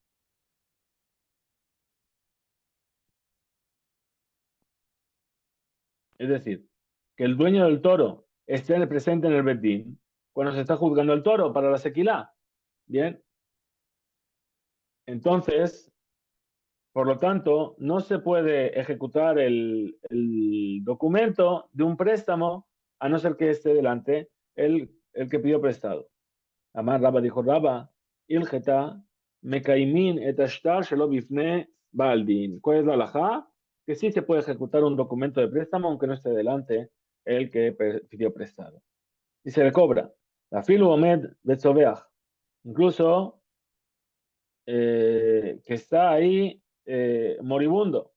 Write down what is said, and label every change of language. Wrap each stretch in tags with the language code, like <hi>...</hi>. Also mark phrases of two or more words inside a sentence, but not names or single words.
<es>Es decir, que el dueño del toro esté presente en el Betín cuando se está juzgando el toro para la sequilá. Bien, entonces, por lo tanto, no se puede ejecutar el documento de un préstamo a no ser que esté delante el que pidió prestado.</es> <he>אמר רבה dijo Rabba, הלכתא מקיימין את השטר שלא בפני בעל דין.</he> <es>¿Cuál es la halajá? Que sí se puede ejecutar un documento de préstamo aunque no esté delante el que pidió prestado. Y se le cobra.</es> <he>ואפילו עומד בצווח.</he> <es>Incluso que está ahí moribundo.</es>